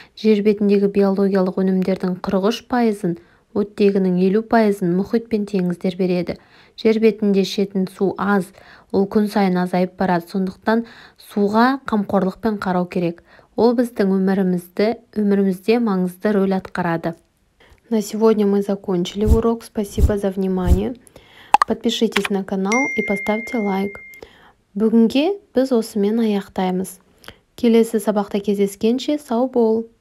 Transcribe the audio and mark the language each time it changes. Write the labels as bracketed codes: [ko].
[kk] Жер бетіндегі биологиялық өнімдердің 43%, оттегінің 50%-ын мұхит пен теңіздер береді. Жер бетінде ішетін су аз, ол күн сайын азайып барады. Сондықтан суға қамқорлықпен қарау керек. Ол біздің өмірімізде маңызды рөл атқарады. [ru] На сегодня мы закончили урок. Спасибо за внимание. Подпишитесь на канал и поставьте лайк. [kk] Бүгінге біз осымен аяқтаймыз. Келесі сабақта кездескенше сау бол.